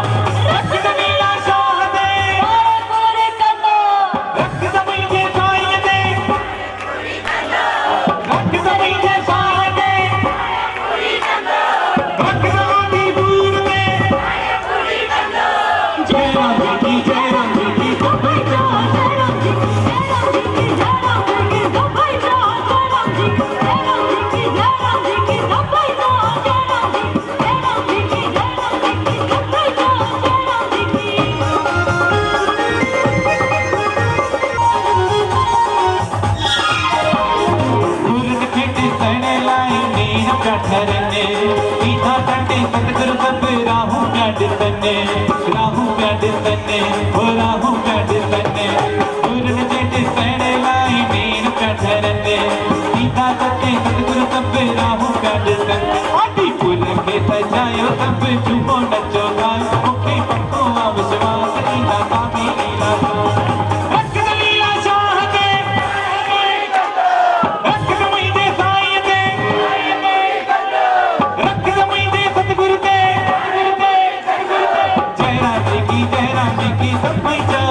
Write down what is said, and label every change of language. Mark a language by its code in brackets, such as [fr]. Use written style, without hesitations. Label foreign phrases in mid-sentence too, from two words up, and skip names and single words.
[sd] रख लीलाशाह दे पूरी कंदो, रख सभी जे साईं दे पूरी कंदो, रख सभी जे साईं दे पूरी कंदो, रख आदिपुर में पूरी कंदो। [hi] जय राम जी की, जय राम जी की, [sd] सभई चओ [hi] जय राम जी की, जय राम जी की, जय राम जी की, [sd] सभई चओ [hi] जय राम जी की, जय राम जी की, जय राम जी की, [sd] सभई चओ [hi] जय राम जी की, जय राम जी की, जय राम जी की, [sd] सभई चओ [hi] जय राम जी की। [sd] गुरुन खे ॾिसण लाइ मीर पिया ठरनि, ईधा कंडे सतगुरु सब राहूं पिया ॾिसनि, राहूं पिया ॾिसनि, हो राहूं पिया ॾिसनि। गुरुन खे ॾिसण लाइ मीर पिया ठरनि, ईधा कंडे सतगुरु सब राहूं पिया ॾिसनि। आदिपुर खे सजायो सब झूमो नचो गायो, मूंखे पक्को विश्वास ईंदा स्वामी लीलाशाह। रख लीलाशाह दे रख मुंहिंजे साईं दे, रख मुंहिंजे सतगुरु दे, [hi] जय राम जी की, जय राम जी की, [sd] सभई